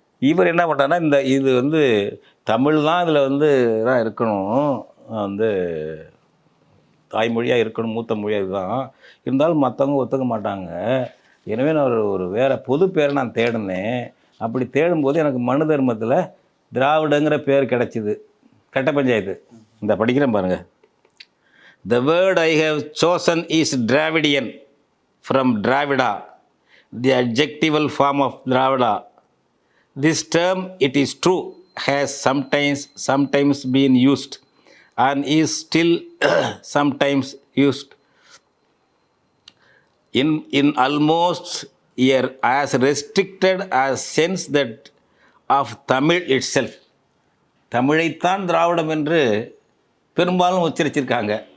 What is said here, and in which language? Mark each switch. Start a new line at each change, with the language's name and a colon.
Tamil: இவர் என்ன பண்ணுறாருன்னா, இது தமிழ் தான் இதில் தான் இருக்கணும், தாய்மொழியாக இருக்கணும், மூத்த மொழியாக இதுதான் இருந்தாலும் மற்றவங்க ஒத்துக்க மாட்டாங்க. எனவே நான் ஒரு வேறு பொது பேரை நான் தேடினேன். அப்படி தேடும்போது எனக்கு மனு தர்மத்தில் திராவிடங்கிற பேர் கிடச்சிது. கட்ட பஞ்சாயத்து இந்த படிக்கிறேன் பாருங்கள்.
English: The word I have chosen is Dravidian from Dravida, the adjectival form of Dravida. This term, it is true, has sometimes been used and is still sometimes used in almost as restricted as sense that of Tamil itself.
Tamil: தமிழைத்தான் திராவிடம் என்று பெரும்பாலும் உச்சரிச்சிருக்காங்க.